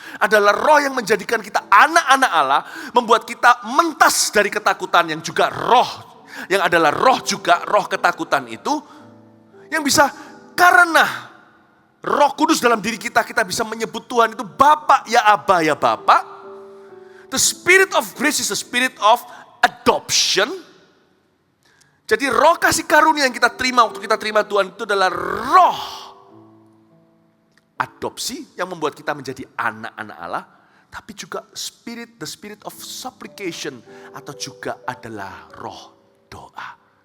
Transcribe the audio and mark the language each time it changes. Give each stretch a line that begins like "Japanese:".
Indonesian: Adalah roh yang menjadikan kita anak-anak Allah, membuat kita mentas dari ketakutan yang juga roh. Yang adalah roh juga, roh ketakutan itu, yang bisa karena Roh Kudus dalam diri kita, kita bisa menyebut Tuhan itu Bapa, ya Aba, ya Bapa.
English: The spirit of grace is the spirit of adoption.
Indonesian: Jadi roh kasih karunia yang kita terima waktu kita terima Tuhan itu adalah roh adopsi yang membuat kita menjadi anak-anak Allah. Tapi juga
English: the spirit of supplication
Indonesian: atau juga adalah roh doa.